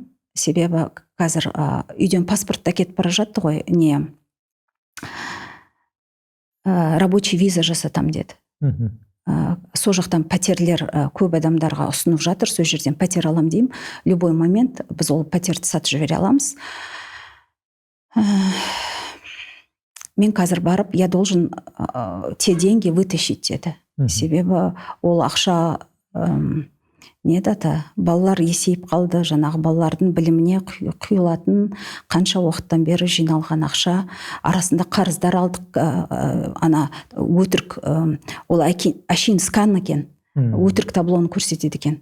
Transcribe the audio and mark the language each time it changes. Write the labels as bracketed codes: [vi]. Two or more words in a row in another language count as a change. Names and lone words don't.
[kk] Себебі қазір үйден паспортта кетіп бара жатты ғой, не [ru] рабочий виза [kk] жасатам деді. Сол жақтан пәтерлер көп адамдарға ұсынып жатыр, сол жерден пәтер алам деймін. [ru] Любой момент [kk] біз ол пәтерді сатып жібере аламыз. Мен қазір барып, [ru] я должен те деньги вытащить [kk] деді. Себебі ол ақша балалар есейіп қалды, жаңағы балалардың біліміне құйылатын қанша уақыттан бері жиналған ақша, арасында қарыздар алдық, ана өтірік, ол әшейін скан екен, өтірік таблоны көрсетеді екен.